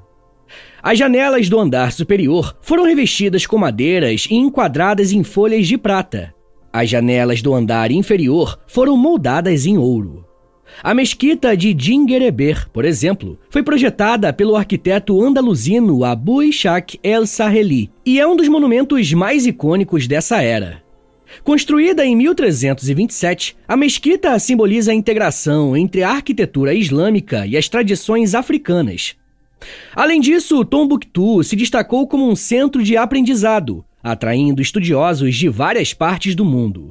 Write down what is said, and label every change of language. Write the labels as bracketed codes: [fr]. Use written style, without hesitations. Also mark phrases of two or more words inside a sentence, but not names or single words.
[pt] As janelas do andar superior foram revestidas com madeiras e enquadradas em folhas de prata. As janelas do andar inferior foram moldadas em ouro. A mesquita de Djinguereber, por exemplo, foi projetada pelo arquiteto andaluzino Abu Ishaq el-Saheli e é um dos monumentos mais icônicos dessa era. Construída em 1327, a mesquita simboliza a integração entre a arquitetura islâmica e as tradições africanas. Além disso, Tombuctu se destacou como um centro de aprendizado, atraindo estudiosos de várias partes do mundo.